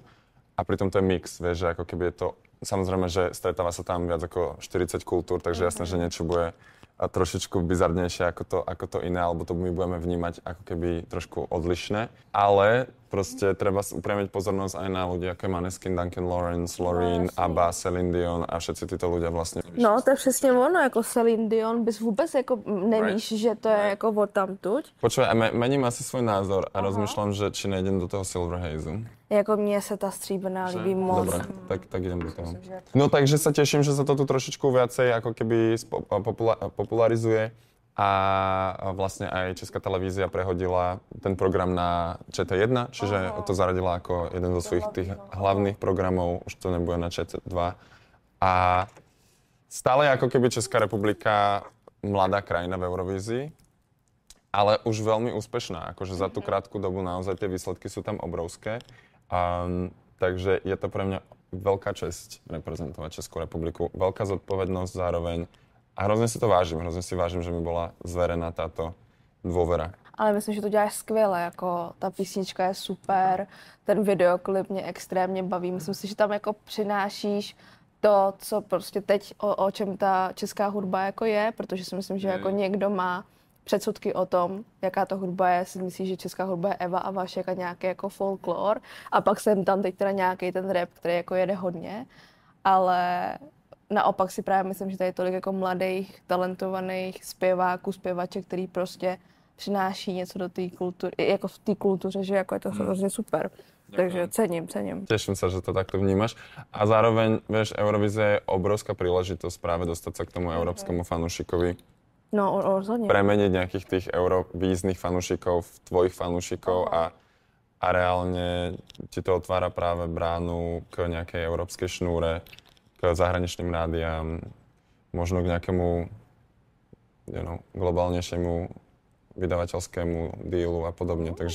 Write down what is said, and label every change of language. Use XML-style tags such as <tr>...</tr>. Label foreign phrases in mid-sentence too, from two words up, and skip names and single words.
<sk>A pritom to je mix, vieš, že ako keby je to... Samozrejme, že stretáva sa tam viac ako 40 kultúr, takže jasné, že niečo bude trošičku bizarnejšie ako to iné, alebo to my budeme vnímať ako keby trošku odlišné. Ale proste treba upriamiť pozornosť aj na ľudí, ako je Maneskin, Duncan Lawrence, Loreen, ABBA, Celine Dion a všetci títo ľudia vlastne.</sk> <cs>No, to je přesně ono, jako Celine Dion, bys vůbec jako nevíš, že to je jako odtamtud.</cs> <sk>Počúvaj, mením asi svoj názor a rozmýšľam, že či nejdem do toho Silver Haze.</sk> <cs>Jako mně se ta stříbrná líbí moc.</cs> <sk>Dobre, tak idem do toho. No takže sa teším, že sa to tu trošičku viacej ako keby popularizuje a vlastne aj Česká televízia prehodila ten program na ČT1, čiže to zaradila ako jeden zo svojich tých hlavných programov, už to nebude na ČT2. A stále ako keby Česká republika mladá krajina v Eurovízii, ale už veľmi úspešná, akože za tú krátku dobu naozaj tie výsledky sú tam obrovské. Takže je to pre mňa veľká česť reprezentovať Českú republiku, veľká zodpovednosť zároveň a</sk> <cs>hrozně si to vážím, hrozně si vážím,</cs> <sk>že mi byla zverená táto dôvera.</sk> <cs>Ale myslím, že to děláš skvěle, jako ta písnička je super, ten videoklip mě extrémně baví, myslím si, že tam jako přinášíš to, co prostě teď, o čem ta česká hudba jako je, protože si myslím, že jako někdo má předsudky o tom, jaká to hudba je, si myslí, že česká hudba je Eva a Vašek a nějaký jako folklor a pak jsem tam teď teda nějaký ten rap, který jako jede hodně, ale naopak si právě myslím, že tady je tolik jako mladých, talentovaných zpěváků, zpěvaček, který prostě přináší něco do té kultury, jako v té kultuře, že jako je to hrozně super.</cs> <sk>Takže cením. Teším sa, že to takto vnímaš. A zároveň, vieš, Eurovízia je obrovská príležitosť práve dostať sa k tomu európskemu fanúšikovi. No, rozhodne. Premeniť nejakých tých eurovíznych fanúšikov v tvojich fanúšikov a reálne ti to otvára práve bránu k nejakej európskej šnúre, k zahraničným rádiám, možno k nejakému globálnejšiemu vydavateľskému dílu a podobne.</sk>